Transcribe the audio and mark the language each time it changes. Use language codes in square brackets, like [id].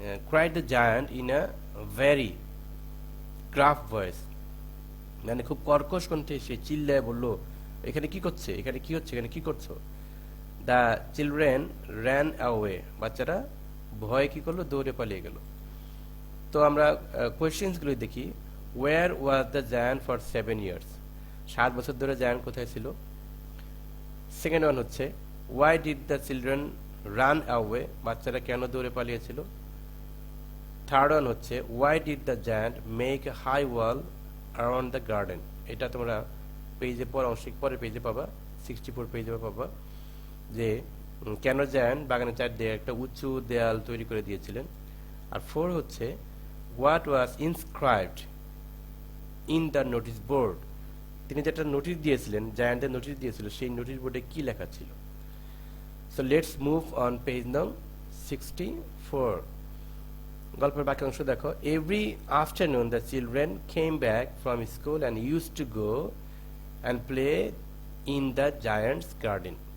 [en] cried the giant in a very gruff voice. [bn] মানে খুব কর্কশ কণ্ঠে সে চিল্লায় বলল, এখানে কি করছে, এখানে কি হচ্ছে, এখানে কি করছো? [en] The children ran away. [bn] বাচ্চারা ভয়ে কি করলো, দৌড়ে পালিয়ে গেল। তো আমরা কোয়েশ্চেন্স গুলো দেখি। [en] Where was the giant for 7 years? [bn] 7 বছর ধরে জায়ান্ট কোথায় ছিল? [en] Second one হচ্ছে why did the children run away? [bn] বাচ্চারা কেন দৌড়ে পালিয়েছিল? [en] Third one হচ্ছে why did the giant make a high wall around the garden? [bn] এটা তোমরা পেজে পরের পেজে পাবা, 64 পেজে পাবা যে কেন জায়ান্ট বাগানের চারদিকে একটা উঁচু দেয়াল তৈরি করে দিয়েছিলেন। [en] আর 4 হচ্ছে what was inscribed in the notice board? [bn] তিনি যেটা নোটিশ দিয়েছিলেন, জায়ান্টের নোটিশ দিয়েছিল, সেই নোটিশ বোর্ডে কি লেখা ছিল? [en] So let's move on page নং 64। [bn] গল্পের বাক্যাংশ দেখো। [en] Every afternoon the children came back from school and use to go and play in the giant's garden.